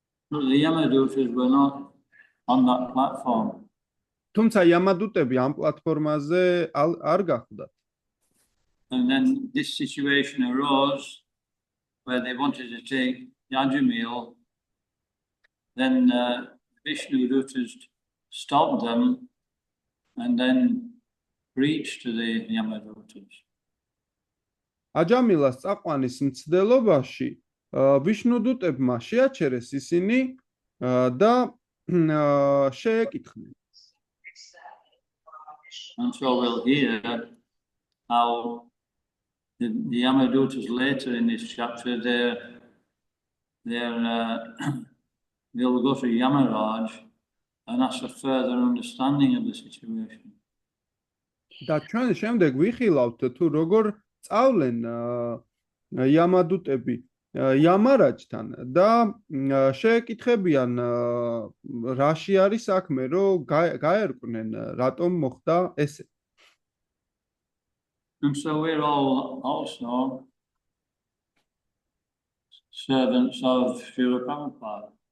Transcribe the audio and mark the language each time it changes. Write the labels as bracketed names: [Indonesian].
[English] The Yamadutas were not on that platform. [Georgian] თუმცა Yamadutები ამ პლატფორმაზე არ გახვდათ. [English] And then this situation arose where they wanted to take Yajamil. Then Vishnu Dutas stopped them and then preached to the Yamadutas. [Georgian] აჯამილას წაყვანის მცდელობაში ვიშნუდუტებმა შეაჩერეს ისინი და შეეკითხნენ. [English] And so we'll hear how the Yamadutas later in this chapter, they'll go to Yamaraj and ask for further understanding of the situation. [Georgian] და ჩვენ შემდეგ ვიხილავთ თუ როგორ წავლენ Yamadutები Yamaraჯთან და შეეკითხებიან რაში არის საქმე, რომ გაერკვნენ რატომ მოხდა ესე. [English] And so we're all also servants of Srila Prabhupada.